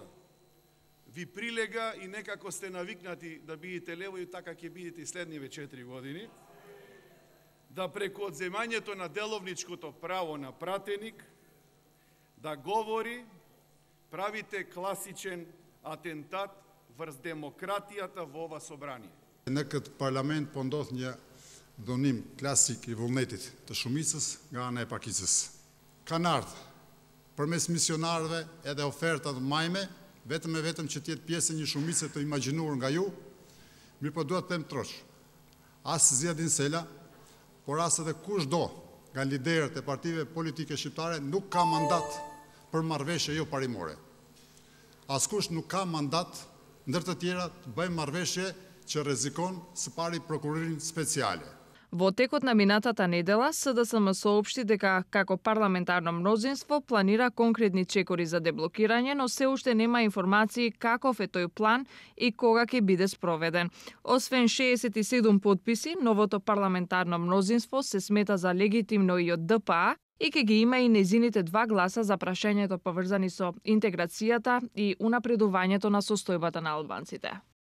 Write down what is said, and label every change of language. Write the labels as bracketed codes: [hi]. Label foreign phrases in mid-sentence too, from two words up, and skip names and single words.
[mk] Ви прилега и некако сте навикнати да бидете лево и така ќе бидете и следниве 4 години, да преку одземањето на деловничкото право на пратеник, да говори, правите класичен атентат врз демократијата во ова собрание. [sq] Në këtë parlament po ndodh një dhunim klasik I vullnetit të shumicës nga ana e pakicës. Kanë ardhur përmes misionarëve edhe oferta të majme, vetëm që tjetë pjesë një shumice të imagjinuar nga ju, mirë po duhet të them trosh. As Ziadin Sela, por as edhe kushdo nga liderët e partive politike shqiptare nuk ka mandat për marrëveshje jo parimore. Askush nuk ka mandat ndër të tjera të bëjë marrëveshje që rrezikon së pari prokurorin speciale. [mk] Во текот на минатата недела, СДСМ соопшти дека како парламентарно мнозинство планира конкретни чекори за деблокирање, но се уште нема информации каков е тој план и кога ќе биде спроведен. Освен 67 подписи, новото парламентарно мнозинство се смета за легитимно и од ДПА и ќе ги има и незините 2 гласа за прашањето поврзани со интеграцијата и унапредувањето на состојбата на албанците.